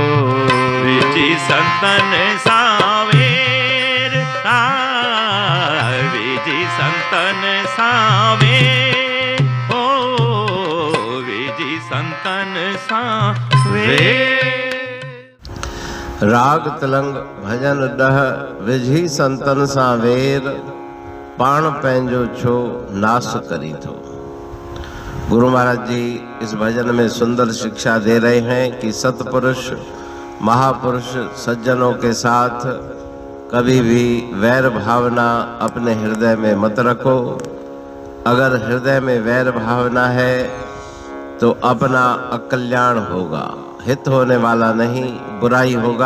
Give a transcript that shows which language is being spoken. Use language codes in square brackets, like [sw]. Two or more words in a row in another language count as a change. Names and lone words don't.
[sd] विधि संतन सावेर राम। विधि संतन सावेर। ओ विधि संतन सावेर। राग तलंग भजन डह विधि संतन सां वेर। पाण पंहिंजो छो नास करी थो। [hi] गुरु महाराज जी इस भजन में सुंदर शिक्षा दे रहे हैं कि सतपुरुष महापुरुष सज्जनों के साथ कभी भी वैर भावना अपने हृदय में मत रखो। अगर हृदय में वैर भावना है तो अपना अकल्याण होगा, हित होने वाला नहीं, बुराई होगा।